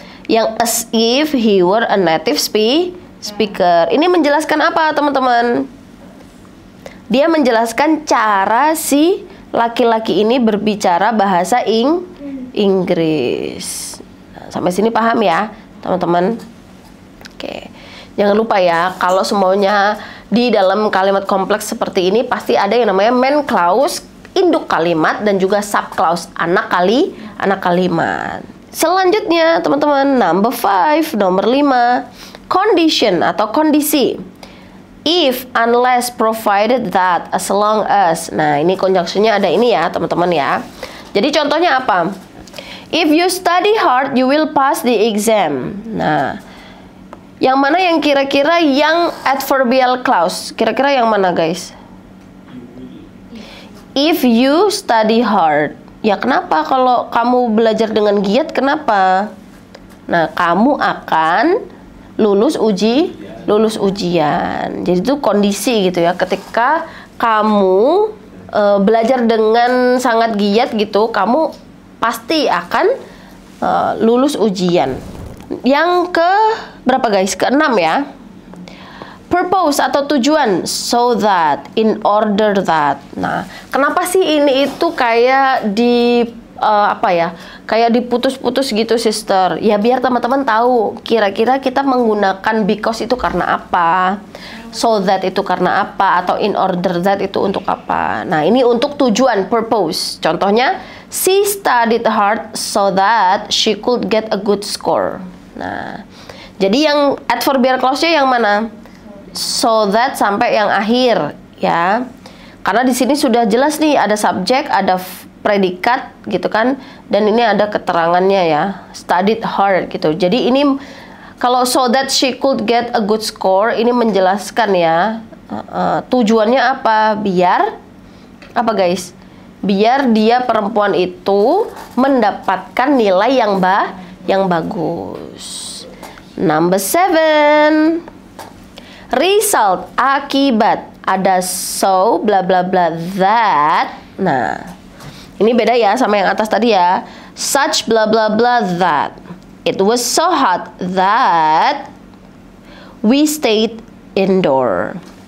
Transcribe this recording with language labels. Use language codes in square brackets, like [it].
[id] Yang [en] as if he were a native speaker. [id] Ini menjelaskan apa, teman-teman? Dia menjelaskan cara si laki-laki ini berbicara bahasa Inggris. Nah, sampai sini paham ya, teman-teman? Oke. Jangan lupa ya, kalau semuanya di dalam kalimat kompleks seperti ini pasti ada yang namanya main clause, induk kalimat, dan juga sub clause, anak kalimat. Selanjutnya teman-teman, [en] number 5, [id] nomor 5, condition atau kondisi. [en] If, unless, provided that, as long as. [id] Nah, ini conjunctionnya ada ini ya teman-teman ya. Jadi contohnya apa? [en] If you study hard, you will pass the exam. [id] Nah, yang mana yang kira-kira yang adverbial clause? Kira-kira yang mana guys? [en] If you study hard. [id] Ya kenapa kalau kamu belajar dengan giat, kenapa? Nah, kamu akan lulus ujian. Jadi itu kondisi gitu ya. Ketika kamu belajar dengan sangat giat gitu, kamu pasti akan lulus ujian. Yang ke berapa guys? Ke-6 ya. Purpose atau tujuan, so that, in order that. Nah, kenapa sih ini itu kayak di apa ya? Kayak diputus-putus gitu, sister. Ya biar teman-teman tahu kira-kira kita menggunakan because itu karena apa, so that itu karena apa, atau in order that itu untuk apa. Nah, ini untuk tujuan, purpose. Contohnya, [en] she studied hard so that she could get a good score. [id] Nah, jadi yang adverbial clause-nya yang mana? [en] So that [id] sampai yang akhir ya. Karena di sini sudah jelas nih ada subjek, ada predikat gitu kan, dan ini ada keterangannya ya. [en] Studied hard [id] gitu. Jadi ini kalau [en] so that she could get a good score, [id] ini menjelaskan ya tujuannya apa? Biar apa guys? Biar dia perempuan itu mendapatkan nilai yang bagus. [en] Number 7. Result, [id] akibat. Ada so, bla bla bla, that. Nah, ini beda ya sama yang atas tadi ya. [en] Such, bla bla bla, that. It was so hot that we stayed indoor.